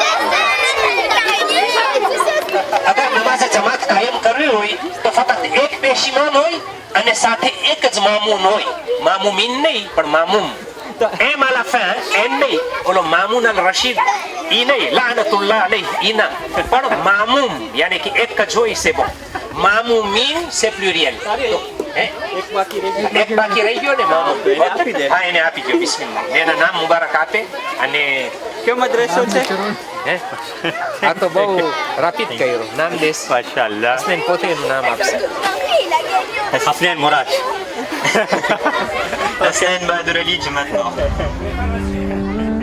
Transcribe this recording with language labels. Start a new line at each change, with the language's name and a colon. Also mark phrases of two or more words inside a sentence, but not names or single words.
Gujarati: અગર નમાઝે જમાત કાયમ કરવી હોય તો ફક્ત એક પેશ માસીમાન હોય અને સાથે એક જ મામૂન હોય. મામુમીન નહીં પણ મામૂમ. એમ
French: à la fin
Gujarati: એમ નહીં, ઓલો મામૂન અલ રશીદ ઈ નહીં,
Arabic: لعنة الله عليه
Gujarati: ઈ ના, પણ મામૂમ યાની કે એક જ હોય છે.
French: bon મામુમીન c'est pluriel.
Gujarati: એક બાકી રહી ગયો ને મામૂમ. હા એને આપી ગયો. બિસ્મિલ્લાહ. એના નામ મુબારક આપે. અને કયો મદ્રસો છે? આ તો બહુ રાપીદ કર્યો. નામ દેશ માશાઅલ્લાહ. હસનૈન પોતે એનું નામ આપશે.
French: Hafneen Mourad. Hussein Bahadur Ali maintenant.